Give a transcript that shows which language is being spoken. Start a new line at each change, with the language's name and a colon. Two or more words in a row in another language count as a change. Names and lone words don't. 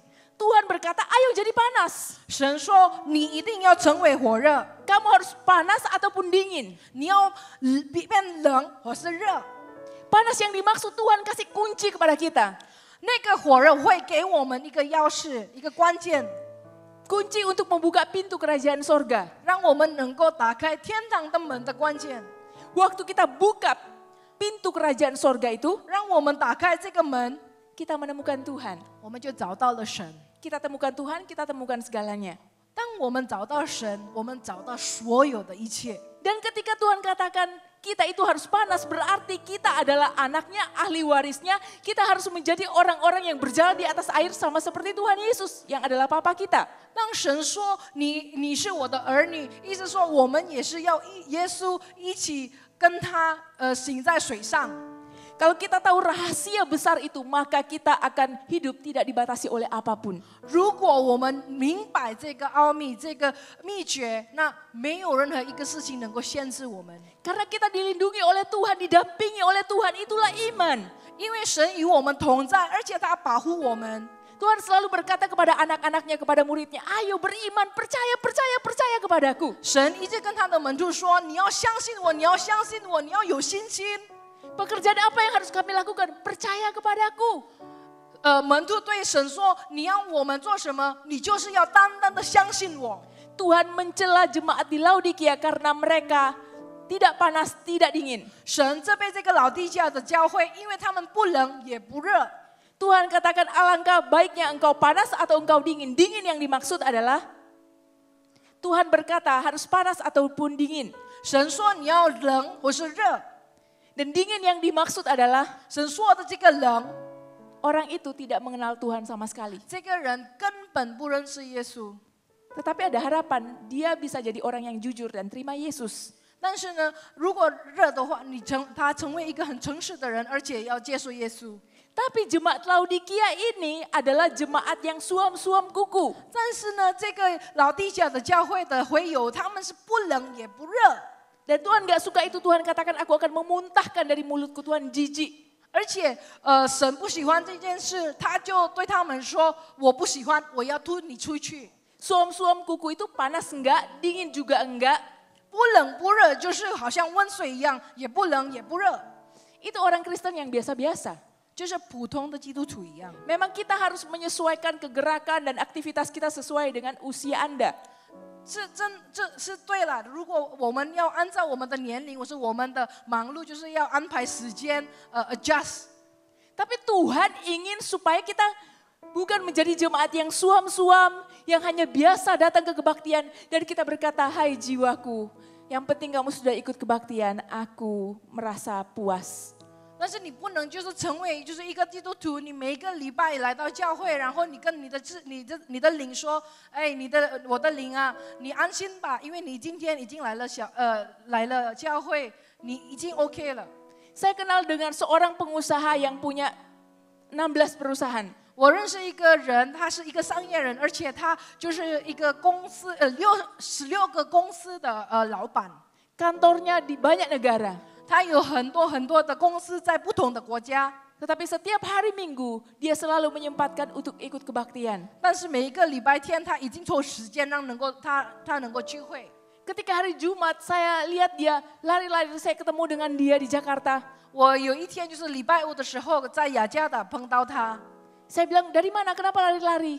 Indonesian: Tuhan berkata, ayo jadi panas.
Chinese: 神说你一定要成为火热，
Indonesian: Kamu harus panas ataupun dingin.
Chinese: 你要变冷或是热。
Indonesian: Panas yang dimaksud Tuhan kasih kunci kepada kita.
Chinese: 那个火热会给我们一个钥匙，一个关键，
Indonesian: Kunci untuk membuka pintu kerajaan sorga.
Chinese: 让我们能够打开天堂的门的关键。
Indonesian: Waktu kita buka pintu kerajaan sorga itu,
Chinese: 让我们打开这个门，
Indonesian: kita menemukan Tuhan.
Chinese: 我们就找到了神。
Indonesian: Kita temukan Tuhan, kita temukan segalanya.
Chinese: 当我们找到神，我们找到所有的一切。
Indonesian: Dan ketika Tuhan katakan kita itu harus panas, berarti kita adalah anaknya, ahli warisnya. Kita harus menjadi orang-orang yang berjalan di atas air sama seperti Tuhan Yesus yang adalah Papa kita.
Chinese: 当神说你是我的儿女，意思说我们也是要耶稣一起跟他行在水上。
Indonesian: Kalau kita tahu rahasia besar itu, maka kita akan hidup tidak dibatasi oleh apapun.
Chinese: 如果我们明白这个奥秘、这个秘诀，那没有任何一个事情能够限制我们。
Indonesian: Karena kita dilindungi oleh Tuhan, didampingi oleh Tuhan, itulah iman.
Chinese: 因为神与我们同在，而且他保护我们。
Indonesian: Tuhan selalu berkata kepada anak-anaknya, kepada muridnya, ayo beriman, percaya, percaya, percaya kepadaku.
Chinese: 神一直跟他的门徒说：“你要相信我，你要相信我，你要有信心。”
Indonesian: Pekerjaan apa yang harus kami lakukan? Percaya kepadaku.
Chinese: 门徒对神说：“你要我们做什么？你就是要单单的相信我。”
Indonesian: Tuhan mencela jemaat di Laodikia karena mereka tidak panas, tidak dingin.
Chinese: 神责备这个老地加的教会，因为他们不冷也不热。
Indonesian: Tuhan katakan alangkah baiknya engkau panas atau engkau dingin. Dingin yang dimaksud adalah Tuhan berkata harus panas ataupun dingin.
Chinese: 神说你要冷或是热，
Indonesian: Dan dingin yang dimaksud adalah
Chinese: 神说的这个冷，
Indonesian: orang itu tidak mengenal Tuhan sama sekali.
Chinese: 这个人根本不认识耶稣。
Indonesian: Tetapi ada harapan dia bisa jadi orang yang jujur dan terima Yesus.
Chinese: 但是呢，如果热的话，他成为一个很诚实的人，而且要接受耶稣。
Indonesian: Tapi jemaat Laodikia ini adalah jemaat yang suam-suam kuku.
Chinese: 但是呢，这个老地加的教会的会友，他们是不冷也不热。
Indonesian: Dan Tuhan gak suka itu. Tuhan katakan aku akan memuntahkan dari mulutku. Tuhan jijik.
Chinese: 而且神不喜欢这件事，他就对他们说：“我不喜欢，我要吐你出去。”
Indonesian: Suam-suam kuku itu panas enggak, dingin juga enggak.
Chinese: 不冷不热，就是好像温水一样，也不冷也不热，
Indonesian: Itu orang Kristen yang biasa-biasa.
Chinese: 就是普通的基督徒一样。
Indonesian: Memang kita harus menyesuaikan kegerakan dan aktivitas kita sesuai dengan usia Anda.
Chinese: 这是对了。如果我们要按照我们的年龄或是我们的忙碌，就是要安排时间 adjust。
Indonesian: Tapi Tuhan ingin supaya kita bukan menjadi jemaat yang suam-suam, yang hanya biasa datang ke kebaktian. Dan kita berkata, hai jiwaku, yang penting kamu sudah ikut kebaktian, aku merasa puas.
Chinese: 但是你不能就是成为就是一个基督徒，你每一个礼拜来到教会，然后你跟你的灵说，哎，我的灵啊，你安心吧，因为你今天已经来了教会，你已经 OK 了。
Indonesian: Saya kenal dengan seorang pengusaha yang punya 16 perusahaan.
Chinese: 我认识一个人，他是一个商业人，而且他就是一个公司16个公司的老板。
Indonesian: Kantornya di banyak negara.
Chinese: 他有很多的公司在不同的国家，
Indonesian: Tetapi setiap hari Minggu, dia selalu menyempatkan untuk ikut kebaktian.
Chinese: 但是每一个礼拜天，他已经抽时间让他能够聚会。
Indonesian: Ketika hari Jumat, saya lihat dia lari-lari, saya ketemu dengan dia di Jakarta.
Chinese: 我有一天就是礼拜五的时候，在雅加达碰到他，
Indonesian: Saya bilang, dari mana? Kenapa lari-lari?